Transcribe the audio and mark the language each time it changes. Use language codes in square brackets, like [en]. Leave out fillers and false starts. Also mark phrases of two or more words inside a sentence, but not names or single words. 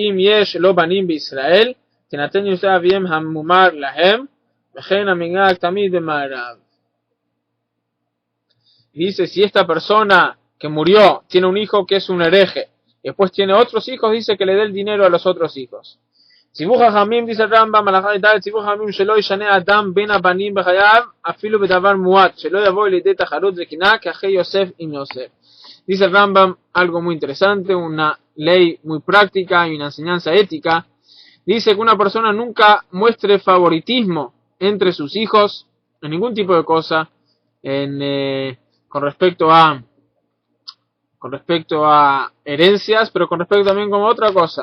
[es] Dice, si esta persona que murió tiene un hijo que es un hereje, y después tiene otros hijos, dice que le dé el dinero a los otros hijos. Dice el Rambam, [he] אדם בין הבנים בחייו אפילו בדבר מועט שלא יבואו לידי תחרות וקנאה כאחי יוסף עם יוסף. [es] Dice el Rambam algo muy interesante, una ley muy práctica y una enseñanza ética. Dice que una persona nunca muestre favoritismo entre sus hijos en ningún tipo de cosa, con respecto a herencias, pero con respecto también como otra cosa.